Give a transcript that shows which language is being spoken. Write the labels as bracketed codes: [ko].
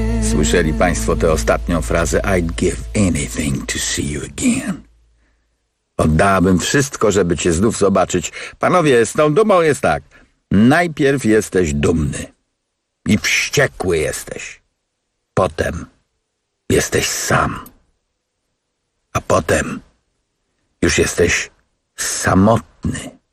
[pl] Słyszeli Państwo tę ostatnią frazę? [en] I'd give anything to see you again. [pl] Oddałabym wszystko, żeby cię znów zobaczyć. Panowie, z tą dumą jest tak. Najpierw jesteś dumny. I wściekły jesteś. Potem jesteś sam. A potem już jesteś samotny.